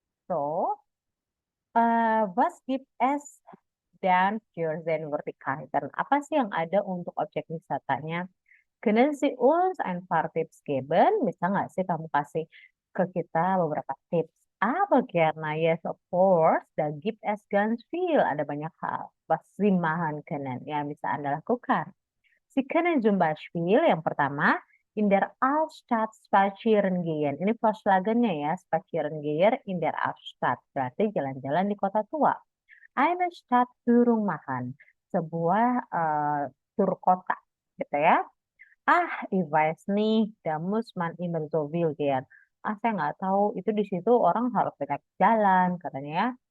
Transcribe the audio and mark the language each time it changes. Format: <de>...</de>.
<de>So, was gibt es dan für den Vertikal?</de> <id>Apa sih yang ada untuk objek wisatanya?</id> <de>Können Sie uns ein paar Tipps geben?</de> <id>Bisa nggak sih kamu kasih ke kita beberapa tips?</id> <de>Aber gerne,</de> <en>yes of course.</en> <de>Da gibt es ganz viel.</de> <id>Ada banyak hal.</id> <de>Was Sie machen können,</de> <id>yang bisa Anda lakukan.</id> <de>Sie können zum Beispiel,</de> <id>yang pertama,</id> <de>in der Altstadt spazieren gehen.</de> <id>Ini Vorschlagennya ya,</id> <de>spazieren gehen in der Altstadt.</de> <id>Berarti jalan-jalan di kota tua.</id> <de>Eine Stadtführung machen.</de> <id>Sebuah tur kota, gitu ya.</id> <de>Ich weiß nicht, da muss man immer so viel gehen.</de> <id>Saya nggak tahu, itu di situ orang harus banyak jalan, katanya ya.</id>